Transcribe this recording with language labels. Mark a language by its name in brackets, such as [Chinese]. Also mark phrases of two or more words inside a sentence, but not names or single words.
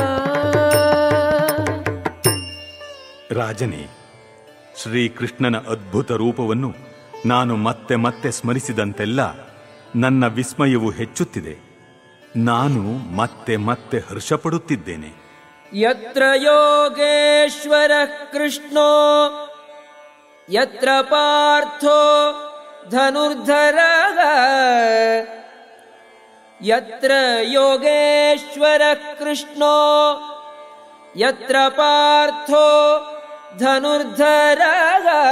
[Kannada] ರಾಜನೇ, ಶ್ರೀಕೃಷ್ಣನ ಅದ್ಭುತ ರೂಪವನ್ನು ನಾನು ಮತ್ತೆ ಮತ್ತೆ ಸ್ಮರಿಸಿದಂತೆಲ್ಲ ನನ್ನ ವಿಸ್ಮಯವು ಹೆಚ್ಚುತ್ತಿದೆ. ನಾನು ಮತ್ತೆ ಮತ್ತೆ ಹರ್ಷಪಡುತ್ತಿದ್ದೇನೆ. [Sanskrit] ಯತ್ರ ಯೋಗೇಶ್ವರ ಕೃಷ್ಣೋ ಯತ್ರ ಪಾರ್ಥೋ ಧನುರ್ಧರಃ ಯತ್ರ ಯೋಗೇಶ್ವರ ಕೃಷ್ಣೋ ಯತ್ರ ಪಾರ್ಥೋ ಧನುರ್ಧರಃ